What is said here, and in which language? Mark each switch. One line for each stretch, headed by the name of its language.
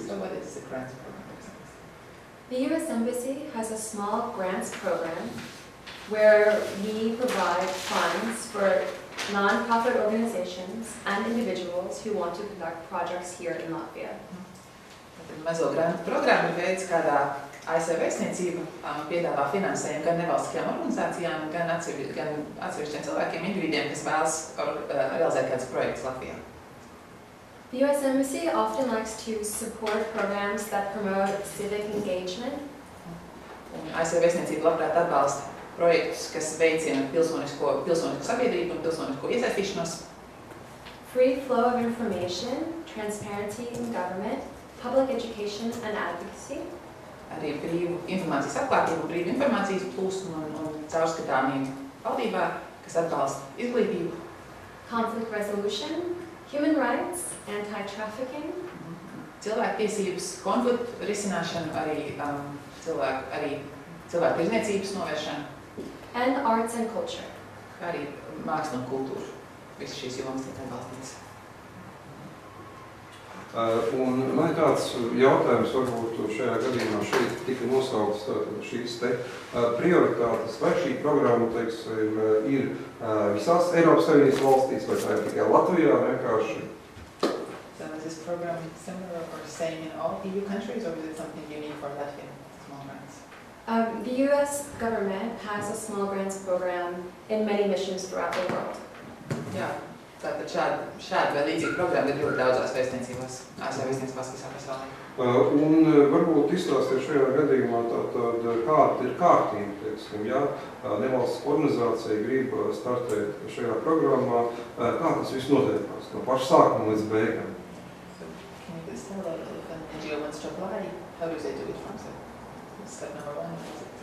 English: So what is the grants program? The U.S. Embassy has a small grants program where we provide funds for non-profit organizations and individuals who want to conduct projects here in Latvia.
Latvian: Mazo grantu programma ir veids, kādā ASV vēstniecība piedāvā finansējumu gan nevalstiskajām organizācijām, gan atsevišķiem cilvēkiem, individiem, kas vēlas realizēt kādus projektus Latvijā.
English: The U.S. Embassy often likes to support programs that promote civic engagement.
Latvian: Un ASV vēstniecība labprāt atbalsta projektus, kas veicina pilsonisko sabiedrību un pilsonisko iesaistīšanos.
English: Free flow of information, transparency in government, public education and advocacy.
Latvian: Arī brīvu informācijas atklātību, brīvu informācijas plūsmu un caurskatāmību valdībā, kas atbalsta izglītību.
English: Conflict resolution, human rights, anti-trafficking.
Latvian: Cilvēktiesības, konfliktu risināšanu, arī cilvēku tirdzniecības novēršanu.
English: And arts and culture.
Latvian: Arī māksla un kultūra. Visas šīs jomas tiek atbalstītas. Un man ir tāds jautājums, varbūt šajā gadījumā šeit tika nosaukts šīs te prioritātes, vai šī programma, teiksim, ir visās Eiropas Savienības valstīs, vai tā ir tikai Latvijā vienkārši?
English: So is this program similar or same in all EU countries, or is it something unique for Latvia, small grants? The U.S. government has a small grants program in many missions throughout the world.
Latvian: Jā. Tātad šāda vai līdzīga programma ir ļoti daudzās vēstniecībās, ASV vēstniecībās visā pasaulē. Un varbūt izstāstiet šajā gadījumā tātad, kāda ir kārtība, teiksim, ja nevalstiska organizācija grib startēt šajā programmā, kā tas viss notiekās, no paša sākuma līdz beigām?
English: So, can you please tell if an NGO wants to apply, how do they do it from step number 1?